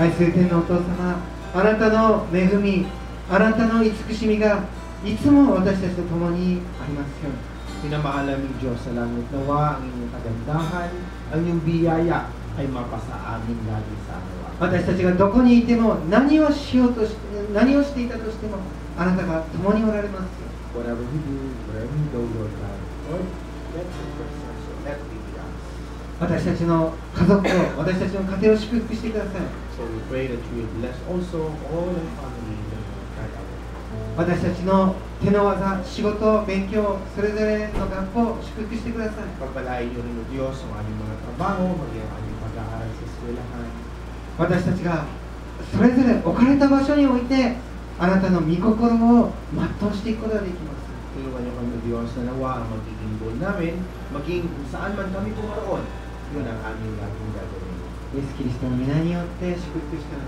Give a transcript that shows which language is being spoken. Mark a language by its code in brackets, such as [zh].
[ja] 愛する天のお父様、あなたの恵み、あなたの慈しみがいつも私たちと共にありますように。 [tl] Pinamahal naming Diyos sa langit, nawa ang inyong kagandahan, ang inyong biyaya ay mapasa amin lagi sa araw. [ja] 私たちがどこにいても何をしていたとしてもあなたが共におられますよ。 [en] Whatever we do, wherever we go, Lord God, Lord, let your presence, let it be us. [ja] 私たちの家族を、私たちの家庭を祝福してください。 [en] So we pray that you will bless also all our family that will guide our. [ja] 私たちの手の技、仕事、勉強、それぞれの学校を祝福してください。 [tl] Pagpalain niyo rin o Diyos ang aming mga trabaho, maging ang aming pag-aaral sa eskwelahan. [ja] 私たちがそれぞれ置かれた場所においてあなたの御心を全うしていくことができます。 [tl] Tulungan niyo kami, Diyos, na nawa ang magiging goal namin, maging kung saan man kami pumaroon, yun ang aming laging gagawin. [ja] イエス・キリストの皆によって祝福したの